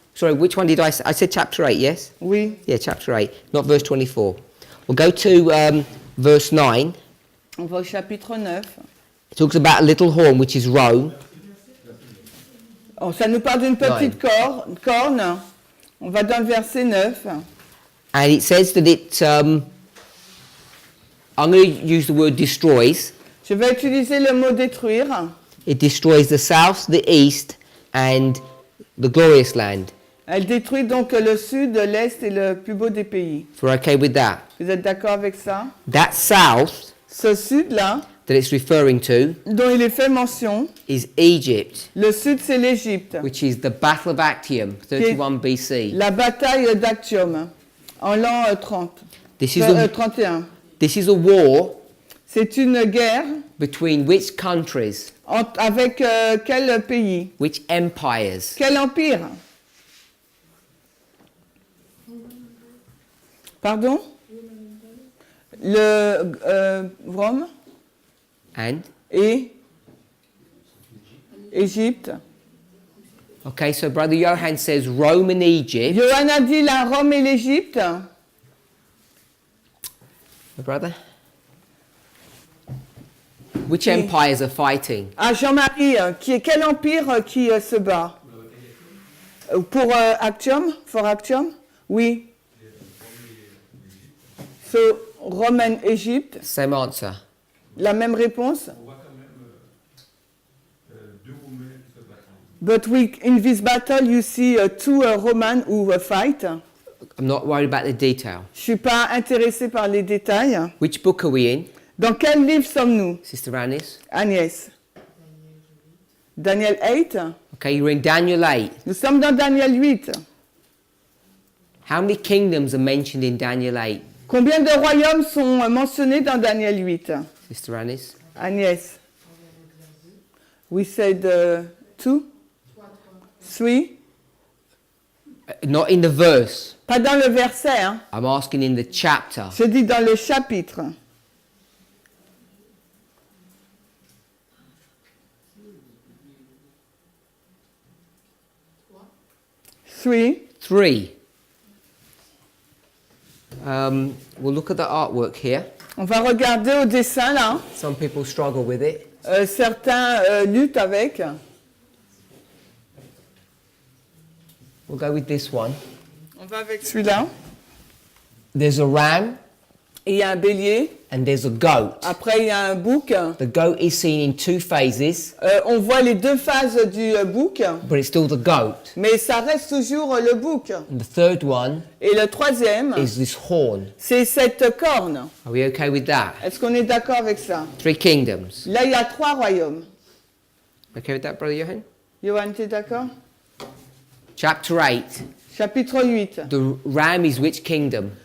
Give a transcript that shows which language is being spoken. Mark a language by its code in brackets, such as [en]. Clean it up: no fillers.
[en] Sorry, which one did I say? I said chapter 8, yes? [fr] Oui. [en] Yeah, chapter 8, not verse 24. We'll go to verse 9. [fr] On va au chapitre 9. [en] It talks about a little horn, which is Rome. [fr] Oh, ça nous parle d'une petite corne. On va dans le verset 9. [en] And it says that it, I'm going to use the word destroys. [fr] Je vais utiliser le mot détruire. [en] It destroys the south, the east, and the glorious land. [fr] Elle détruit donc le sud, l'est et le plus beau des pays. [en] If we're okay with that. [fr] Vous êtes d'accord avec ça? [en] That south [fr] Ce sud-là, [en] that it's referring to [fr] dont il est fait mention, [en] is Egypt, [fr] le sud c'est l'Égypte. [en] which is the Battle of Actium, 31 BC. [fr] La bataille d'Actium, en l'an 30. [en] This is, a, 31. this is a war [fr] C'est une guerre [en] between which countries, [fr] avec quel pays? [en] which empires? [fr] Quel empire? Pardon? Le Rome [en] And? [fr] et Égypte. [en] Okay, so Brother Johan says Rome and Egypt. [fr] Johan a dit la Rome et l'Égypte. [en] My brother? Which empires are fighting? [fr] Ah, Jean-Marie, quel empire qui se bat? Pour Actium? [en] For Actium? [fr] Oui. [en] So, Rome and Egypt. Same answer. [fr] La même réponse? On voit quand même deux Romains qui se battent. [en] But in this battle, you see two Romans who fight. I'm not worried about the detail. [fr] Je suis pas intéressée par les détails. [en] Which book are we in? [fr] Dans quel livre sommes-nous, [en] Sister Anis? [fr] Agnès? Daniel 8? [en] Okay, you're in Daniel 8. [fr] Nous sommes dans Daniel 8. [en] How many kingdoms are mentioned in Daniel 8? [fr] Combien de royaumes sont mentionnés dans Daniel 8? [en] Sister Anis? [fr] Agnès? We said 2, 3. [en] Not in the verse. [fr] Pas dans le verset, hein. [en] I'm asking in the chapter. [fr] Je dis dans le chapitre. [en] 3. [fr] 3. [en] We'll look at the artwork here. [fr] On va regarder au dessin là. [en] Some people struggle with it. [fr] Certains luttent avec. [en] We'll go with this one. [fr] On va avec celui-là. [en] There's a ram [fr] Et il y a un bélier. [en] and there's a goat. [fr] Après, il y a un bouc. [en] The goat is seen in 2 phases, [fr] On voit les deux phases du bouc, [en] but it's still the goat. [fr] mais ça reste toujours le bouc. [en] And the third one [fr] Et le troisième, [en] is this horn. [fr] c'est cette corne. [en] Are we okay with that? [fr] Est-ce qu'on est d'accord avec ça? [en] 3 kingdoms. [fr] Là, il y a 3 royaumes. [en] Okay with that, Brother Johan? [fr] Johan, tu es d'accord? [en] Chapter 8. [fr] Chapitre 8. [en] The ram is which kingdom?